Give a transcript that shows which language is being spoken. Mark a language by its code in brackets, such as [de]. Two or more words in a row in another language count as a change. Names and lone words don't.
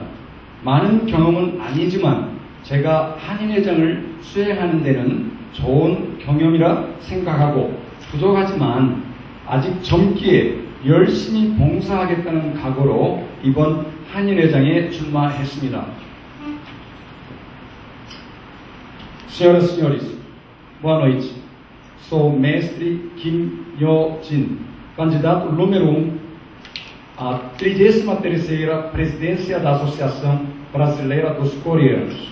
[ko] 많은 경험은 아니지만 제가 한인회장을 수행하는 데는 좋은 경험이라 생각하고 부족하지만 아직 젊기에 열심히 봉사하겠다는 각오로 이번 한인회장에 출마했습니다. [pt] Senhoras e senhores, boa noite. Sou mestre Kim Yo-jin, candidato número 1 à 33ª presidência da Associação Brasileira dos Coreanos.